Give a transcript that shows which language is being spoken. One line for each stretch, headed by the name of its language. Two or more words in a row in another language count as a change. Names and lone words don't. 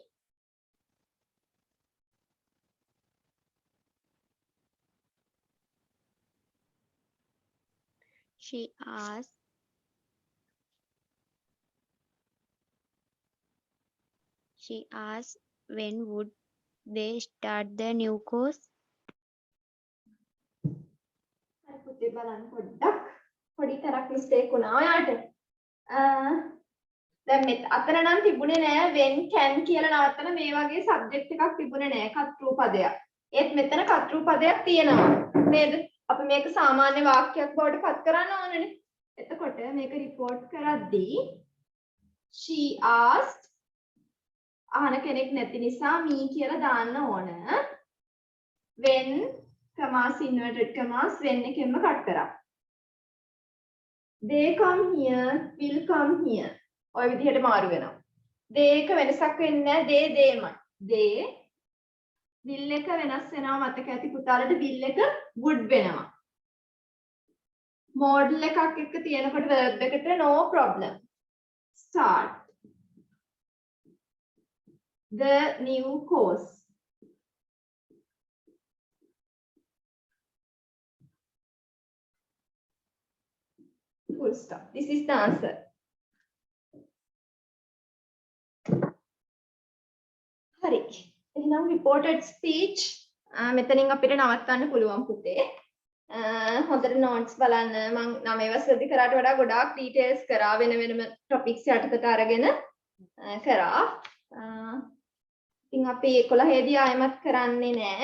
English: She asked when would they start the new course?
Sinhala: හරි පුතේ බලන්න පොඩ්ඩක්. පොඩි තරක් mistake වුණා ඔයාට. දැන් මෙත් අතන නම් තිබුණේ නෑ
English: when can
Sinhala: කියලා නවත්තන මේ වගේ subject එකක් තිබුණේ නෑ කර්තෘ පදයක්. ඒත් මෙතන කර්තෘ පදයක් තියෙනවා. නේද? අපි මේක සාමාන්‍ය වාක්‍යයක් බවට පත් කරන්න ඕනනේ. එතකොට මේක report කරද්දී
English: she asked
Sinhala: අහන කෙනෙක් නැති නිසා me කියලා දාන්න ඕන.
English: when commas inverted commas when
Sinhala: එකෙන්ම කට් කරා.
English: they come here will come here.
Sinhala: ඔය විදිහට මාරු වෙනවා. they එක වෙනසක් වෙන්නේ නැහැ. theyමයි.
English: they will
Sinhala: එක වෙනස් වෙනවා මතක ඇති පුතාලට will එක would වෙනවා. modal එකක් එක්ක තියෙනකොට verb එකට
English: no problem. start the new course. Full stop. This is the answer.
Sinhala: හරි. එහෙනම්
English: reported speech
Sinhala: මෙතනින් අපිට නවත්තන්න පුළුවන් පුතේ. හොඳට notes බලන්න. මම 9 වසරේදී කරාට වඩා ගොඩාක් details කරා වෙන වෙනම topics යටතට අරගෙන කරා. ඉතින් අපි 11 දී ආයෙමත් කරන්නේ නැහැ.